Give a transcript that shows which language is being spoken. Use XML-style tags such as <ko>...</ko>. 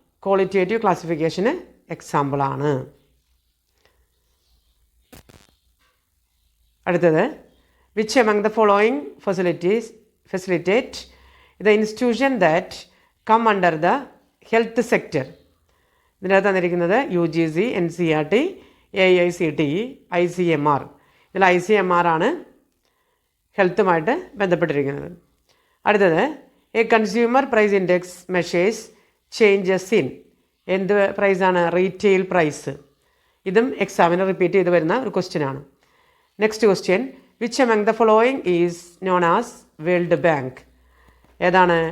<ml>Qualitative ക്ലാസിഫിക്കേഷന് എക്സാമ്പിളാണ്.</ml> <en>അടുത്തത്: which among the following facilitate the institution that come under the health sector.</en> <ml>ഇതിനകത്ത് തന്നിരിക്കുന്നത് UGC, NCERT, AICTE, ICMR. ഇതിൽ ICMR ആണ് ഹെൽത്തുമായിട്ട് ബന്ധപ്പെട്ടിരിക്കുന്നത്.</ml> <en>അടുത്തത്: a consumer price index measures changes in.</en> <ml>എന്ത് പ്രൈസാണ്?</ml> <en>Retail price.</en> <ml>ഇതും എക്സാമിന് റിപ്പീറ്റ് ചെയ്ത് വരുന്ന ഒരു ക്വസ്റ്റ്യനാണ്.</ml> <en>Next question: which among the following is known as world bank. ഏതാണ്?</en>